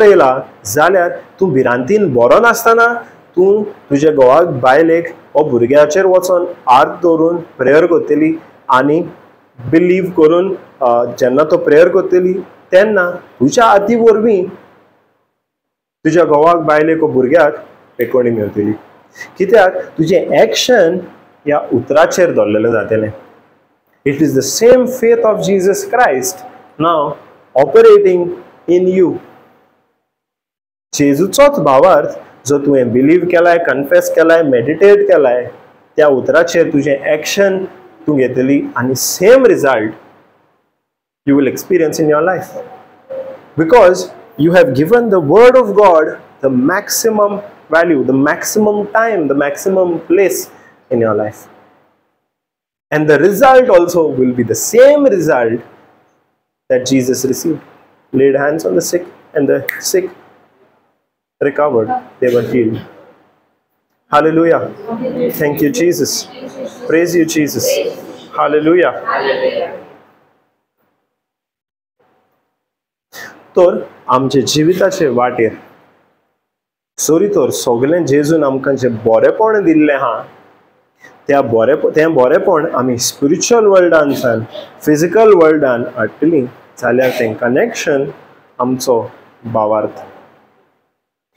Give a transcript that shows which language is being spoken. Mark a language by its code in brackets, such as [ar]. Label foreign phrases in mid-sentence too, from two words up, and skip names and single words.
[kok] येयला जाल्यार तूं भिरांतीन बरो नासतना तूं तुज्या घोवाक, बायलेक वा भुरग्याचेर वचोन हात दवरून प्रेयर करतली आनी बिलीव करून जेन्ना तो प्रेयर करतली तेन्ना तुज्या हाती वरवीं तुज्या घोवाक, बायलेक वा भुरग्याक पेकोवणी मेळटली, कित्याक तुजें एक्शन ह्या उतराचेर दवरलेलें जातलें. [en] It is the same faith of Jesus Christ now operating in you. [kok] जेजूचोच भावार्थ जो तुवें बिलीव केलाय, कन्फेस केलाय, मेडिटेट केलाय, त्या उतराचेर तुजें एक्शन तूं घेतली आनी [en] same result you will experience in your life, because you have given the word of God the maximum value, the maximum time, the maximum place in your life. And the result also will be the same result that Jesus received. Laid hands on the sick and the sick recovered. They were healed. Hallelujah. Thank you, Jesus. Praise you, Jesus. Hallelujah. [kok] तर आमचे जिविताचे वाटेर सोरी तर सगळें जेजून आमकां जें बरेपण दिल्लें आहा तें बरेपण आमी स्पिरिच्युअल वर्ल्डांतल्यान फिजिकल वर्ल्डान हाडटलीं जाल्यार तें कनेक्शन आमचो भावार्थ.